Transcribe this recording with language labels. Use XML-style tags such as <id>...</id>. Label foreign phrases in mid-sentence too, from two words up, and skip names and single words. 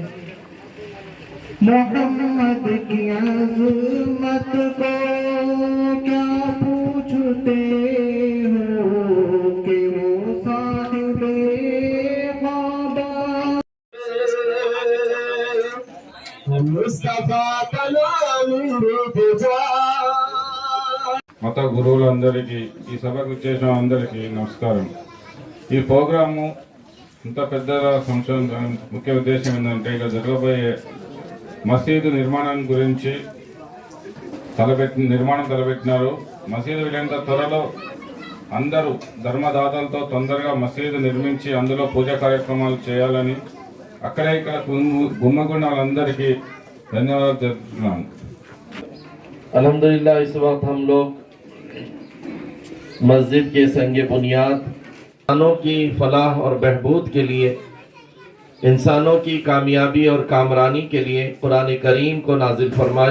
<ur>محمد کی عظمت کو کیا پوچھتے ہو کہ وہ صاحب خواب. مصطفیٰ کا نام</ur> <te>మత గురువులందరికీ ఈ సభకు చేసిన అందరికీ నమస్కారం. ఈ ప్రోగ్రాము ఇంత పెద్దగా సంవత్సరం ముఖ్య ఉద్దేశం ఏంటంటే ఇలా జరగబోయే మసీదు నిర్మాణం గురించి తలపెట్టినారు. మసీదు వీలైనంత త్వరలో అందరూ ధర్మదాతలతో తొందరగా మసీదు నిర్మించి అందులో పూజా కార్యక్రమాలు చేయాలని అక్కడే ఇక్కడ గుమ్మగుండ వాళ్ళందరికీ ధన్యవాదాలు తెలుపుతున్నాను.</te> <ur>الحمدللہ اس وقت ہم لوگ مسجد کے سنگ بنیاد انسانوں کی فلاح اور بہبود کے لیے، انسانوں کی کامیابی اور کامرانی کے لیے قرآن کریم کو نازل فرمایا.</ur>